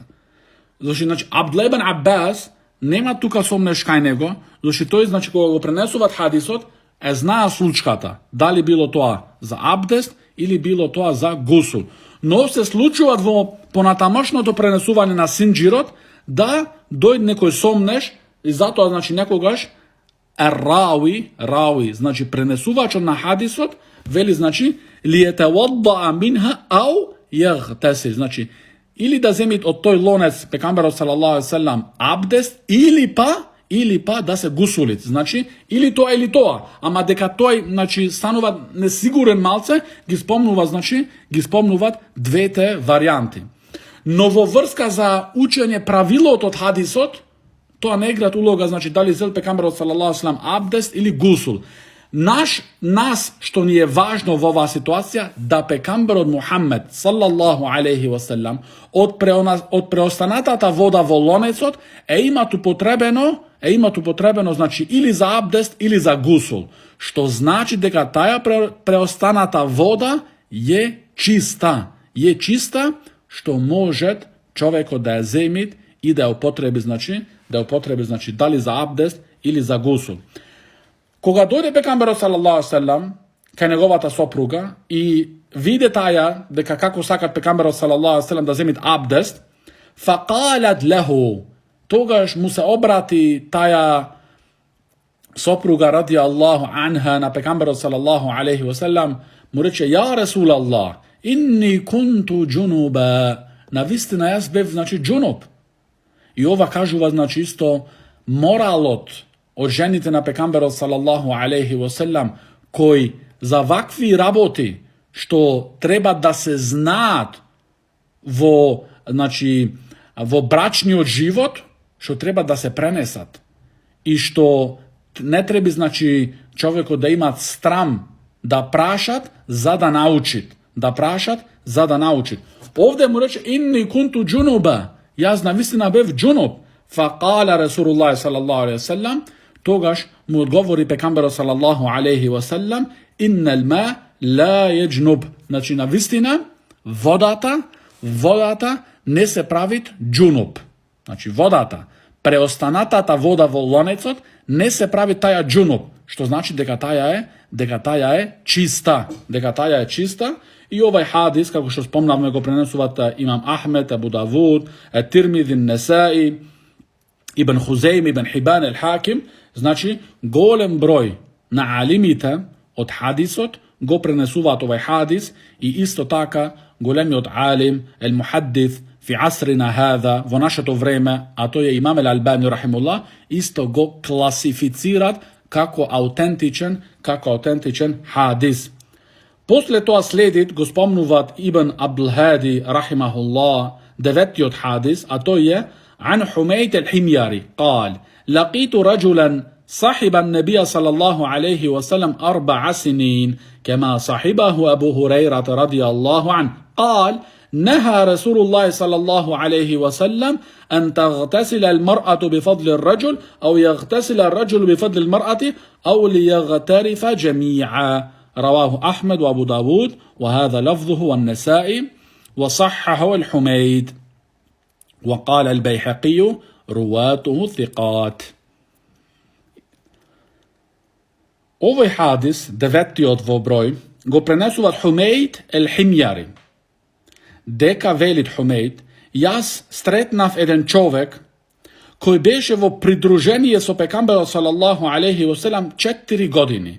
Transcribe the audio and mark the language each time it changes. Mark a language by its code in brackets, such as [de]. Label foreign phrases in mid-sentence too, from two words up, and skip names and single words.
[mk] Значи Абдулла ибн Аббас нема тука сомнеш кај него, зашто тој, значи, кога го пренесуваат хадисот, е знаа случката, дали било тоа за абдест или било тоа за гусул. Но се случуваат во понатамошното пренесување на синџирот да дојде некој сомнеш, и затоа, значи, некогаш рауи, значи пренесувачот на хадисот, вели, значи, [ar] ليتوضأ منها أو يغتسل, [mk] значи или да земит од тој лонец пекамберот [ar] صلى الله عليه وسلم [mk] абдест, или па да се гусулит. Значи или тоа, ама дека тој, значи, станува несигурен малце, ги спомнуваат двете варијанти. Но во врска за учење правилот од хадисот, тоа не играат улога, значи дали зел пекамберот [ar] صلى الله عليه وسلم [mk] абдест или гусул. Нас што ни е важно во оваа ситуација, да пекамберот Мухаммед [ar] صلى الله عليه وسلم [mk] од преостанатата вода во лонецот е имат употребено, значи или за абдест или за гусул, што значи дека таа преостаната вода е чиста, што може човекот да ја земит и да ја употреби, значи дали за абдест или за гусул. Кога дојде пекамберот [ar] صلى الله عليه وسلم [mk] кај неговата сопруга и виде таја дека како сакат пекамберот [ar] صلى الله عليه وسلم [mk] да земит абдест, [ar] فقالت له, [mk] тогаш му се обрати таја сопруга [ar] رضي الله عنها [mk] на пекамберот [ar] صلى الله عليه وسلم, [mk] му рече: [ar] يا رسول الله، إني كنت جنبا, [mk] навистина јас бев, значи, джунуб. И ова кажува, значи, исто моралот од жените на пекамберот [ar] صلى الله عليه وسلم, [mk] кои за вакви работи што треба да се знаат во брачниот живот, што треба да се пренесат и што не треба, значи, човекот да имат страм да прашат за да научит, Овде му рече: [ar] إني كنت جنبا, [mk] јас навистина бев джунуб. [ar] فقال رسول الله صلى الله عليه وسلم, [mk] тогаш му одговори пекамберот [ar] صلى الله عليه وسلم: إن الماء لا يجنب, [mk] значи навистина водата не се правит джунуп. Значи водата, преостанатата вода во лонецот не се прави таја джунуп, што значи дека таја е чиста, И овај хадис, како што спомнавме, го пренесуваат имам Ахмед, Абу Давуд, Тирмизи, Несаи, Ибн Хузейм, Ибн Хибан, Хаким. Значи, голем број на алимите од хадисот го пренесуваат овај хадис и исто така големиот алим, [ar] محدث في عصرنا هذا, [mk] во нашето време, а тој е имам Албани рахимуллах, исто го класифицират како аутентичен хадис. После тоа следит, го спомнуваат Ибн Абдул Хади рахимахуллах, деветиот хадис, а тој е [ar] عن حميد الحميري قال لقيت رجلا صاحب النبي صلى الله عليه وسلم 4 سنين كما صاحبه أبو هريرة رضي الله عنه قال نهى رسول الله صلى الله عليه وسلم أن تغتسل المرأة بفضل الرجل أو يغتسل الرجل بفضل المرأة أو ليغترف جميعا. رواه أحمد وأبو داود وهذا لفظه والنسائي وصححه الحميد وقال البيهقي رواته ثقات. [mk] Овој хадис, деветиот во број, го пренесуваат Хумейд Химјари. Дека велит Хумейд, јас стретнав еден човек кој беше во придружение со пекамберот [ar] صلى الله عليه وسلم [mk] 4 години.